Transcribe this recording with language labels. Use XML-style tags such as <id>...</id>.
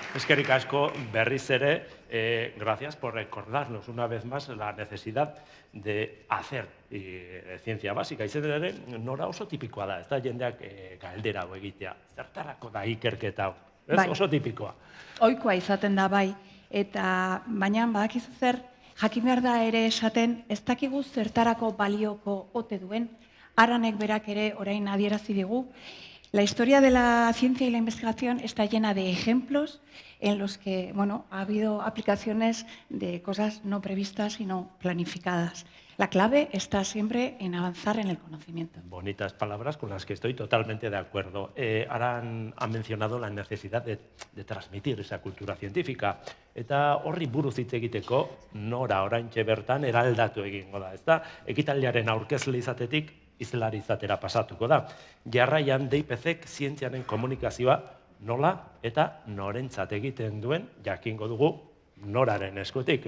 <eu>Eskerrik asko, berriz ere,</eu> <es>gracias por recordarnos una vez más la necesidad de hacer ciencia básica.</es> <eu>Izen ere, nora oso tipikoa da, ez da jendeak galdera hau egitea. Zertarako da ikerketa hau? Oso tipikoa. Ohikoa izaten da bai, eta baina badakizu zer, jakin behar da ere esaten, ez dakigu zertarako balioko ote duen, Aranek berak ere orain adierazi digu.</eu> <es>La historia de la ciencia y la investigación está llena de ejemplos en los que, bueno, ha habido aplicaciones de cosas no previstas, sino planificadas. La clave está siempre en avanzar en el conocimiento. Bonitas palabras con las que estoy totalmente de acuerdo. Aran ha mencionado la necesidad de transmitir esa cultura científica.</es> <eu>Eta horri buruz hitz egiteko, nora oraintxe bertan eraldatu egingo da, ezta? Ekitaldiaren aurkezle izatetik izlari izatera pasatuko da. Jarraian DIPC-ek zientziaren komunikazioa nola eta norentzat egiten duen jakingo dugu noraren eskutik.</eu>